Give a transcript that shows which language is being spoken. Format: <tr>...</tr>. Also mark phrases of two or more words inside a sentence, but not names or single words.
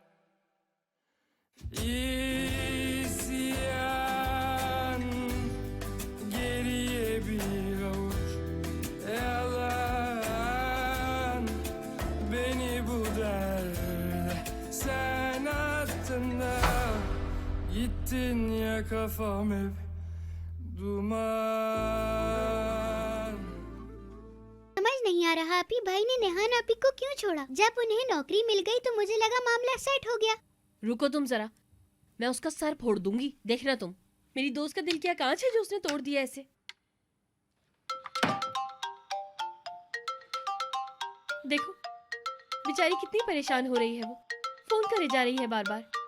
<tr>İsyan, geriye bir avuç yalan. Beni bu derde sen attın da. Gittin ya kafam hep duman।</tr> <hi>समझ नहीं आ रहा आपी भाई ने नेहान आपी को क्यों छोड़ा। जब उन्हें नौकरी मिल गई तो मुझे लगा मामला सेट हो गया। रुको तुम जरा, मैं उसका सर फोड़ दूंगी, देखना तुम। मेरी दोस्त का दिल क्या कांच है जो उसने तोड़ दिया ऐसे। देखो बेचारी कितनी परेशान हो रही है, वो फोन करे जा रही है बार बार।</hi>